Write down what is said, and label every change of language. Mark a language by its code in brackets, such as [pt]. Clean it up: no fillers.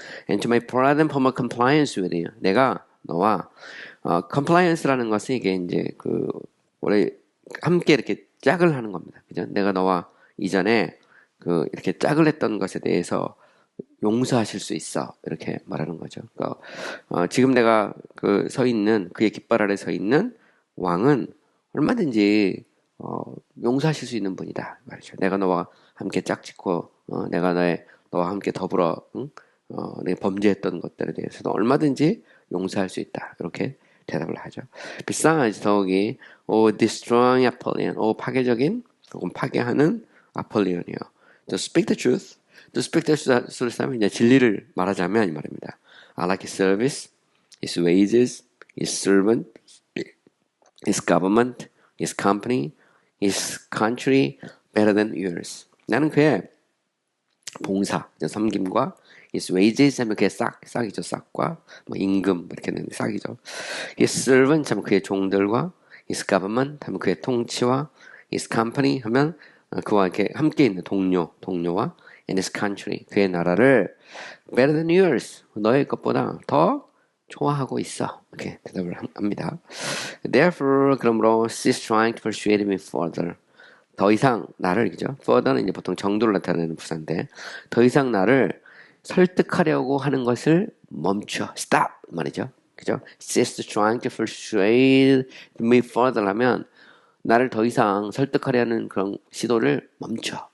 [en] And to my pride and former compliance with you. [ko] 내가 너와 compliance라는 것은 이게 이제 원래 함께 이렇게 짝을 하는 겁니다. 그죠? 내가 너와 이전에 이렇게 짝을 했던 것에 대해서 용서하실 수 있어. 이렇게 말하는 거죠. 그러니까, 지금 내가 서 있는, 그의 깃발 아래 서 있는 왕은 얼마든지, 용서하실 수 있는 분이다. 말이죠. 내가 너와 함께 짝짓고, 내가 너와 함께 더불어, 응? 내가 범죄했던 것들에 대해서도 얼마든지 용서할 수 있다. 이렇게 대답을 하죠. [en] besides, [ko] 더욱이, [en] destroying Apollyon, [ko] 파괴적인, 혹은 파괴하는 아폴리온이요. [en] To speak the truth, to speak the truth [ko] 하면 이제 진리를 말하자면 이 말입니다. [en] I like his service, his wages, his servant, his government, his company, his country better than yours. [ko] 나는 그의 봉사, 섬김과 [en] his wages [ko] 하면 그의 싹이죠. 싹과 뭐 임금 이렇게 되는 싹이죠. [en] his servant [ko] 하면 그의 종들과 [en] his government [ko] 하면 그의 통치와 [en] his company [ko] 하면 그와 이렇게 함께 있는 동료와 [en] and his country [ko] 그의 나라를 [en] better than yours [ko] 너의 것보다 더 좋아하고 있어. 이렇게 대답을 합니다. [en] Therefore [ko] 그러므로 [en] cease trying to persuade me further. [ko] 더 이상 나를 그죠? further는 이제 보통 정도를 나타내는 부사인데 더 이상 나를 설득하려고 하는 것을 멈춰. stop 말이죠. 그죠? [en] cease trying to persuade me further [ko] 하면 나를 더 이상 설득하려는 그런 시도를 멈춰.